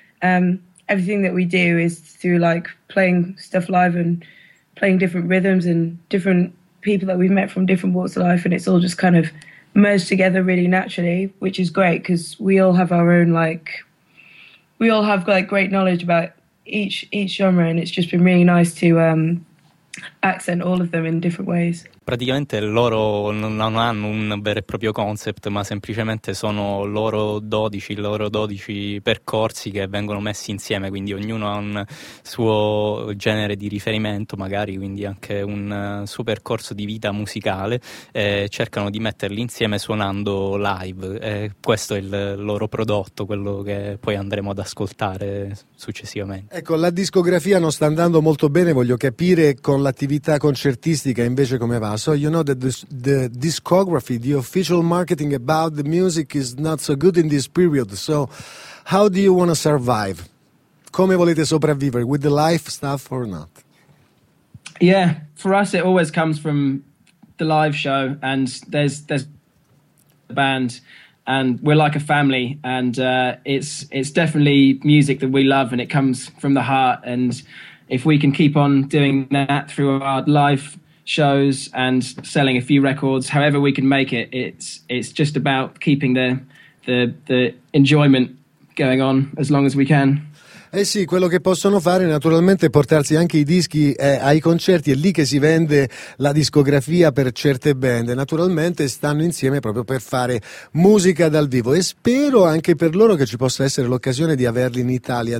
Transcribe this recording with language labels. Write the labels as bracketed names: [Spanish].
[English] Everything that we do is through like playing stuff live and playing different rhythms and different people that we've met from different walks of life, and it's all just kind of merge together really naturally, which is great because we all have our own, like, we all have like great knowledge about each genre, and it's just been really nice to accent all of them in different ways. [Italian] Praticamente loro non hanno un vero e proprio concept, ma semplicemente sono loro 12 percorsi che vengono messi insieme, quindi ognuno ha un suo genere di riferimento, magari quindi anche un suo percorso di vita musicale, e cercano di metterli insieme suonando live. E questo è il loro prodotto, quello che poi andremo ad ascoltare successivamente. Ecco, la discografia non sta andando molto bene, voglio capire con l'attività concertistica invece come va. [English] So you know that the discography, the official marketing about the music is not so good in this period. So how do you want to survive? [Italian] Come volete sopravvivere? [English] With the live stuff or not? Yeah, for us it always comes from the live show, and there's the band, and we're like a family, and it's definitely music that we love, and it comes from the heart. And if we can keep on doing that through our live shows and selling a few records, however we can make it, it's just about keeping the enjoyment going on as long as we can. [Italian] Eh sì, quello che possono fare naturalmente è portarsi anche i dischi ai concerti, è lì che si vende la discografia per certe band, naturalmente stanno insieme proprio per fare musica dal vivo, e spero anche per loro che ci possa essere l'occasione di averli in Italia.